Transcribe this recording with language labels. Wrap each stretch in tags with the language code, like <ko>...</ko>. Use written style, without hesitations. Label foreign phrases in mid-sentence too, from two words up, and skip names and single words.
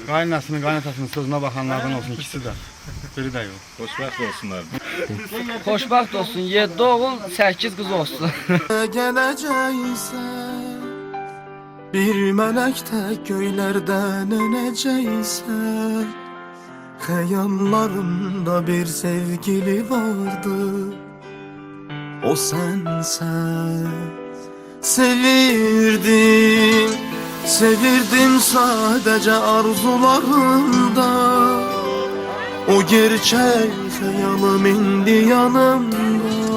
<az>Qaynasının, qaynatasının sözünə baxanlardan olsun ikisi də. Biri də yox. Xoşbaxt olsunlar. Xoşbaxt olsun, 7 oğul, 8 qız olsun. Gələcəksən, bir mələk tək göylərdən önəcəksən. Xəyallarımda bir sevgili vardı, o sensen. Sevirdim, sevirdim sadece arzularımda.</az> <tr>O gerçek hayalım indi yanımda.</tr>